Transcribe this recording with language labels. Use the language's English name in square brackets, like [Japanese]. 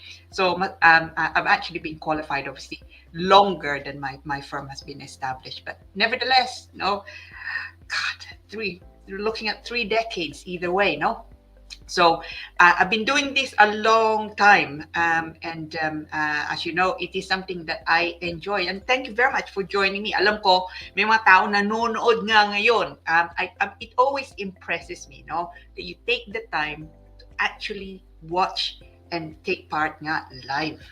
[English] So I've actually been qualified, obviously, longer than my firm has been established. But nevertheless, you're looking at 3 decades either way, no? So I've been doing this a long time, and as you know, it is something that I enjoy. And thank you very much for joining me. [Filipino] Alam ko, may mga tao nanonood nga ngayon. [English] It always impresses me, that you take the time to actually watch and take part nga live.